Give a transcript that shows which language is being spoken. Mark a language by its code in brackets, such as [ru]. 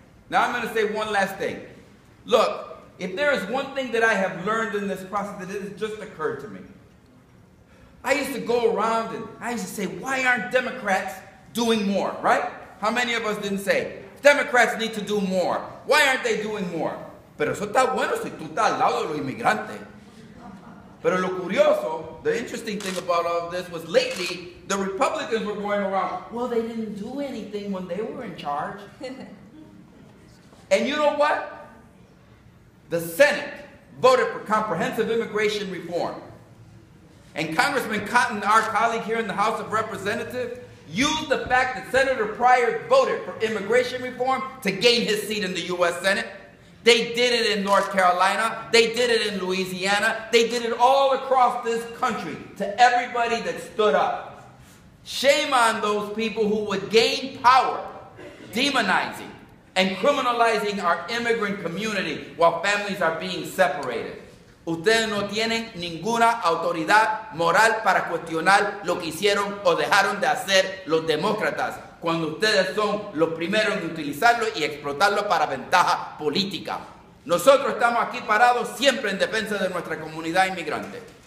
[en] Now I'm going to say one last thing. Look, if there is one thing that I have learned in this process, that it has just occurred to me. I used to go around and I used to say, why aren't Democrats doing more, right? How many of us didn't say, Democrats need to do more. Why aren't they doing more? [es] Pero eso está bueno si tú estás al lado de los inmigrantes. Pero lo curioso, [en] the interesting thing about all of this was lately, the Republicans were going around, well, they didn't do anything when they were in charge. And you know what? The Senate voted for comprehensive immigration reform. And Congressman Cotton, our colleague here in the House of Representatives, used the fact that Senator Pryor voted for immigration reform to gain his seat in the U.S. Senate. They did it in North Carolina. They did it in Louisiana. They did it all across this country to everybody that stood up. Shame on those people who would gain power demonizing and criminalizing our immigrant community while families are being separated. [es] Ustedes no tienen ninguna autoridad moral para cuestionar lo que hicieron o dejaron de hacer los demócratas cuando ustedes son los primeros en utilizarlo y explotarlo para ventaja política. Nosotros estamos aquí parados siempre en defensa de nuestra comunidad inmigrante.